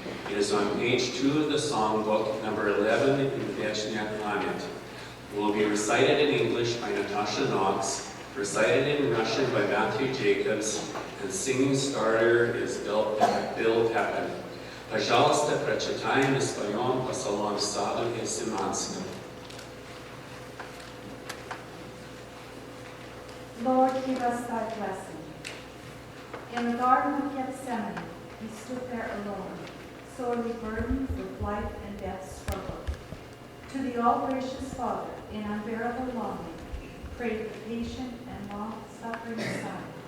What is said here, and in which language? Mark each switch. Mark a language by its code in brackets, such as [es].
[en] It is on page 2 of the songbook, number 11 in Vechniak Pamyat. It will be recited in English by Natasha Knox, recited in Russian by Matthew Jacobs, and singing starter is Bill Pepin. [ru] Пожалуйста, прочитаем и споем псалом Саду Гефсиманским. [en] Lord, give us thy blessing. In the Garden of Gethsemane, he stood there alone, sorely burdened with life and death struggle. To the all-gracious Father, in unbearable longing, prayed the patient and long-suffering Son.